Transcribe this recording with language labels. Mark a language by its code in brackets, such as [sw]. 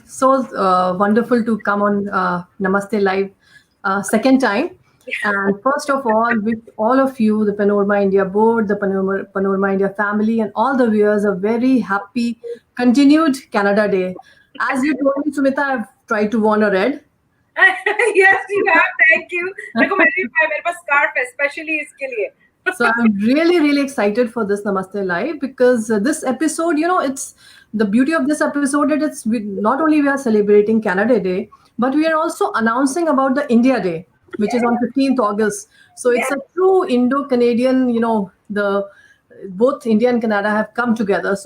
[en] So wonderful to come on Namaste Live second time. And first of all, wish all of you, the Panorama India board, the Panorama India family, and all the viewers a very happy continued Canada Day. As you told me, Sumeeta, I've tried to warn a red. Yes, you have. Thank you. [hi] देखो मेरे पास scarf है, especially इसके लिए. [en] So I'm really excited for this Namaste Live because this episode, it's the beauty of this episode that not only we are celebrating Canada Day, but we are also announcing about the India Day, which is on 15th August. So it's a true Indo-Canadian, both India and Canada have come together.